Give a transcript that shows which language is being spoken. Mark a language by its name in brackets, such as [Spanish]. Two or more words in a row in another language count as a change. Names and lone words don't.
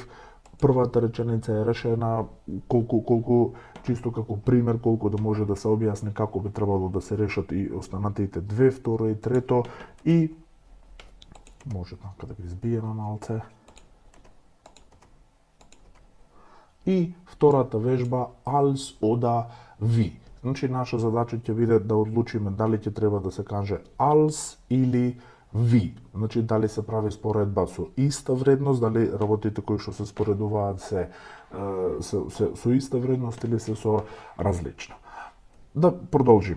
[Macedonian] Првата реченица е решена колку чисто како пример, колку да може да се објасни како би требало да се решат и останатите две, второ и трето, и може така да ги избиеме малце. И втората вежба [German] als oder wie. [Macedonian] Значи наша задача ќе биде да одлучиме дали ќе треба да се каже als или wie. Значи дали се прави споредба со иста вредност, дали работите кои што се споредуваат се со иста вредност или се со различна. Да продолжиме.